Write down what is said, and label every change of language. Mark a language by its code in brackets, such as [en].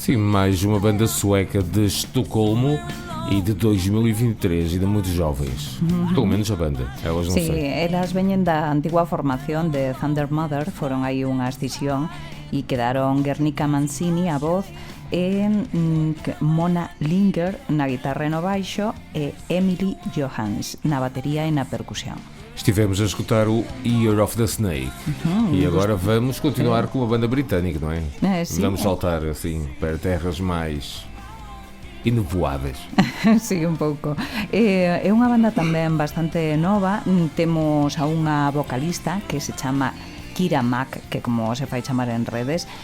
[pt] Sim, mais uma banda sueca de Estocolmo e de 2023, ainda muito jovens. [gl] Pelo menos a banda, elas non Sí, sei. elas veñen da antigua formación de Thunder Mother, foron aí unha escisión e quedaron Guernica Mancini a voz e Mona Linger na guitarra e no baixo e Emily Johans na batería e na percusión. [pt] Estivemos a escutar o Year of the Snake e agora vamos continuar com uma banda britânica, não é? Sim. Vamos saltar assim para terras mais inevoadas. [gl] Sí, un pouco. É unha banda tamén bastante nova. Temos a unha vocalista que se chama Kira Mack, que como se fai chamar en redes.